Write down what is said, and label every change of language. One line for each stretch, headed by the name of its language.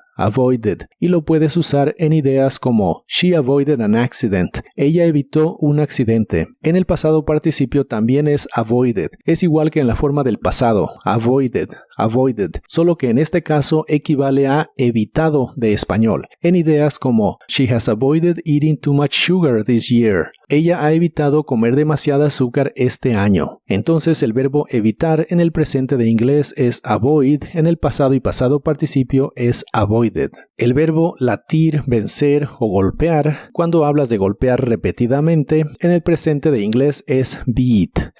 Spanish: Avoided, y lo puedes usar en ideas como
English: She avoided an accident.
Spanish: Ella evitó un accidente. En el pasado participio también es avoided. Es igual que en la forma del pasado, avoided, avoided, solo que en este caso equivale a evitado de español. En ideas como
English: She has avoided eating too much sugar this year.
Spanish: Ella ha evitado comer demasiada azúcar este año. Entonces el verbo evitar en el presente de inglés es avoid, en el pasado y pasado participio es avoided. El verbo latir, vencer o golpear, cuando hablas de golpear repetidamente, en el presente de inglés es beat.